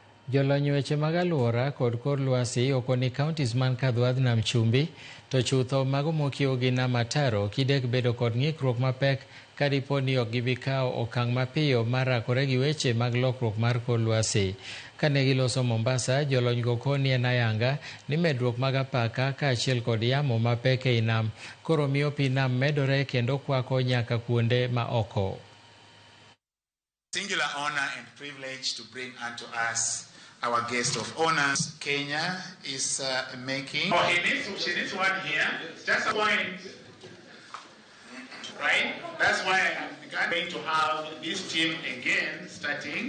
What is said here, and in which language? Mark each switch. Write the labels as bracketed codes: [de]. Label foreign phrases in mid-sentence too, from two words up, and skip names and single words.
[luo] Jolony weche mag aluora kod kor lwasi okoni counties man kadhuadh nam chumbi to chutho mago mokiewo gi nam ataro kidek bedo kod ng'ikruok mapek kadipo ni ok gibi kawo okang' mapiyo mar rakore gi weche mag lokruok mar kor lwasi. Kane giloso Mombasa, jolony go koni en ayanga ni medruok mag apaka kaachiel kod yamo mapek ei nam koro miyo pi nam medore kendo kwako nyaka kuonde ma oko. [en] Singular honor and privilege to bring unto us our guest of honors. Kenya is making. Oh, she needs one here. Just a point. Right? That's why I'm going to have this team again starting.